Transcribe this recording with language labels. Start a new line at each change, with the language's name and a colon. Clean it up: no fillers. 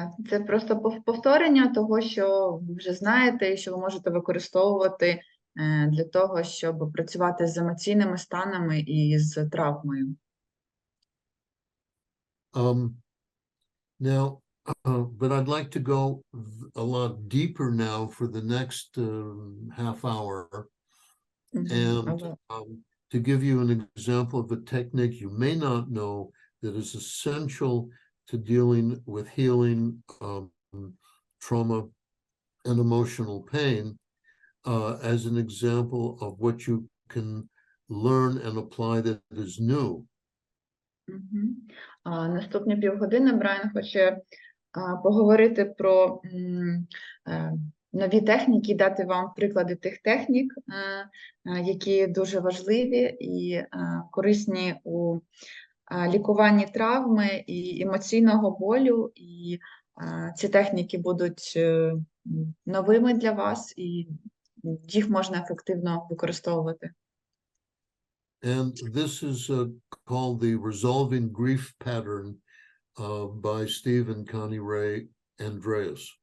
Ukrainian: Це просто повторення того, що ви вже знаєте, і що ви можете використовувати для того, щоб працювати з емоційними станами і з травмою.
English: Now, but I'd like to go a lot deeper now for the next half hour and to give you an example of a technique you may not know that is essential to dealing with healing trauma and emotional pain as an example of what you can learn and apply that is new.
Ukrainian: Наступні півгодини Брайан хоче поговорити про нові техніки, дати вам приклади тих технік, які дуже важливі і корисні у лікуванні травми і емоційного болю. І ці техніки будуть новими для вас, і їх можна ефективно використовувати.
English: And this is called the Resolving Grief Pattern by Steve and Connie Ray Andreas.